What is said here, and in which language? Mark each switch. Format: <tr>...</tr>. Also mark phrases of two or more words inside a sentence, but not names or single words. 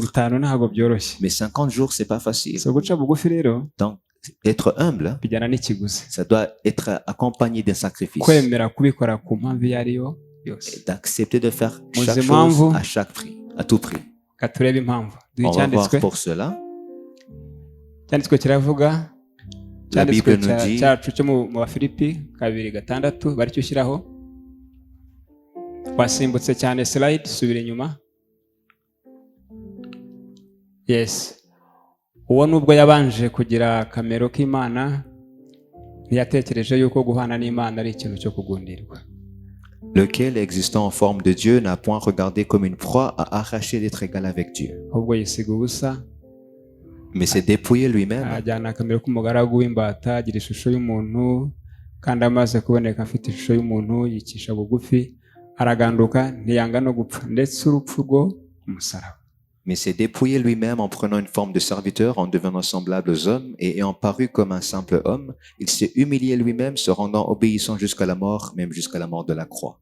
<fr>Mais 50 jours, c'est pas facile. Donc, être humble, ça doit être accompagné d'un sacrifice. Et d'accepter de faire chaque chose à chaque prix, à tout prix. On va voir pour cela. La Bible nous dit,</fr> <rw>yes, uwo nubwo yabanje kugira akamero k'Imana ntiyatekereje yuko guhana n'Imana ari ikintu cyo kugundirwa.</rw> <fr>Lequel, existant en forme de Dieu, n'a point regardé comme une proie à arracher d'être égal avec Dieu. Mais s'est dépouillé lui-même. Mais s'est dépouillé lui-même en prenant une forme de serviteur, en devenant semblable aux hommes, et ayant paru comme un simple homme, il s'est humilié lui-même, se rendant obéissant jusqu'à la mort, même jusqu'à la mort de la croix.</fr>